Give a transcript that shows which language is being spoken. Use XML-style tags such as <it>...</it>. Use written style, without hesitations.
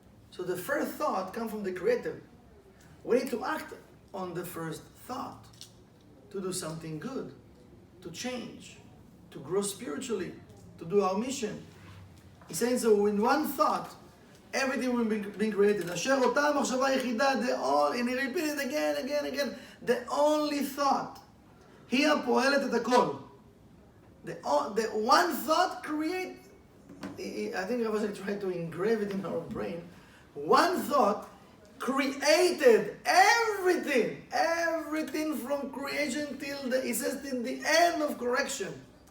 <en>So the first thought comes from the Creator. We need to act on the first thought, to do something good, to change, to grow spiritually, to do our mission. He's saying, so in one thought, everything will be created.</en> <he>אשר אותה המחשבה היחידה,</he> <en>and he repeated again, the only thought,</en> <he>היא הפועלת את הכל.</he> <en>The one thought create, I think Rav Ashlag tried to engrave it in our brain. One thought created everything from creation till it says till the end of correction.</en>